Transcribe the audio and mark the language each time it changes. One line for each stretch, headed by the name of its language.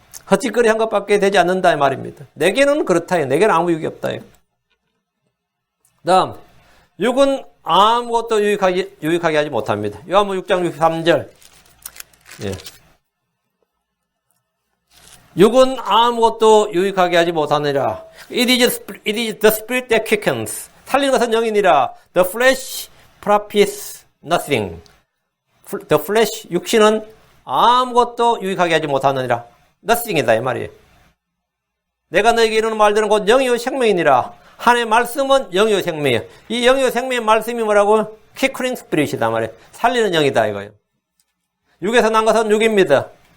Korean: 헛짓거리 한 것밖에 되지 않는다 이 말입니다. 내게는 그렇다. 내게는 아무 유익이 없다. 다음 육은 아무것도 유익하게 하지 못합니다. 요한복음 6장 63절. 예. 육은 아무것도 유익하게 하지 못하느니라.
English: It is the spirit that quickens.
Korean: 살리는 것은 영이니라.
English: The flesh profits nothing. The flesh,
Korean: 육신은 아무것도 유익하게 하지 못하느니라. nothing이다 이 말이에요. 내가 너에게 이르는 말들은 곧 영이요 생명이니라. 하나님의 말씀은 영이요 생명이에요. 이 영이요 생명의 말씀이 뭐라고?
English: Quickening spirit
Korean: 이다 말이에요. 살리는 영이다 이거예요. 육에서 난 것은 육입니다.